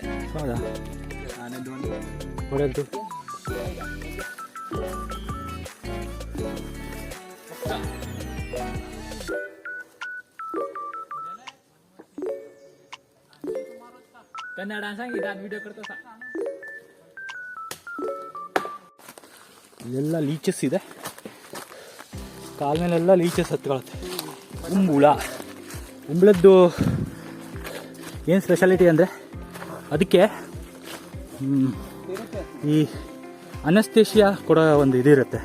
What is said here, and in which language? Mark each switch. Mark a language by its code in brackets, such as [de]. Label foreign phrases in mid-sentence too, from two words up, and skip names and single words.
[kn] ಹೌದಾ? ನಾನದು ಹೊಡೆದು [mr] कन्नड सांगितलं व्हिडिओ करतो. [kn] ಇಲ್ಲೆಲ್ಲ ಲೀಚಸ್ ಇದೆ, ಕಾಲ ಮೇಲೆಲ್ಲ ಲೀಚಸ್ ಹತ್ಕೊಳತ್ತೆ. ಉಂಬಳದ್ದು ಏನು ಸ್ಪೆಷಾಲಿಟಿ ಅಂದರೆ ಅದಕ್ಕೆ ಈ ಅನಸ್ತೇಷಿಯಾ ಕೊಡೋ ಒಂದು ಇದಿರುತ್ತೆ.